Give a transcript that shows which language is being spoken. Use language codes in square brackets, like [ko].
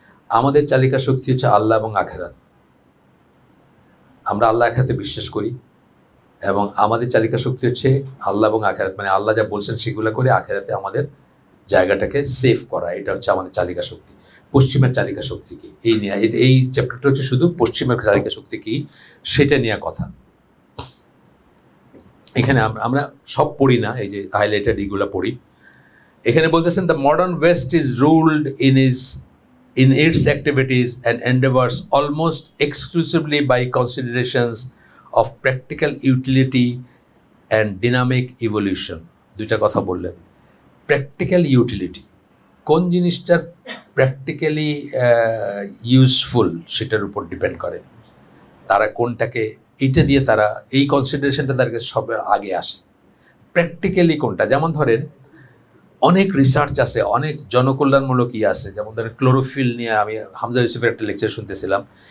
[bn] আমাদের চালিকা শক্তি হচ্ছে আল্লাহ এবং আখেরাত। আমরা আল্লাহ আখেরাতে বিশ্বাস করি, এবং আমাদের চালিকা শক্তি হচ্ছে আল্লাহ এবং আখেরাত, মানে আল্লাহ যা বলছেন সেগুলো করে আখেরাতে আমাদের জায়গাটাকে সেভ করা, এটা হচ্ছে আমাদের চালিকা শক্তি। পশ্চিমের চালিকা শক্তি কি, এই নিয়ে এই চ্যাপ্টারটা হচ্ছে শুধু পশ্চিমের চালিকা শক্তি কি সেটা নিয়ে কথা। এখানে আমরা সব পড়ি না, এই যে হাইলাইটেড এইগুলো পড়ি। এখানে বলতেছেন [en] The modern west is ruled in its activities and endeavors almost exclusively by considerations of practical utility and dynamic evolution. [bn] দুইটা কথা বললেন। প্র্যাকটিক্যাল ইউটিলিটি, কোন জিনিসটার প্র্যাকটিক্যালি ইউজফুল সেটার উপর ডিপেন্ড করে তারা কোনটাকে, এইটা দিয়ে তারা এই কনসিডারেশনটা তাদের কাছে সব আগে আসে। প্র্যাকটিক্যালি কোনটা, যেমন ধরেন অনেক রিসার্চ আছে, অনেক জনকল্যাণমূলক আছে, যেমন ধরেন ক্লোরোফিল নিয়ে আমি হামজা ইউসুফের একটা লেকচার শুনতেছিলাম।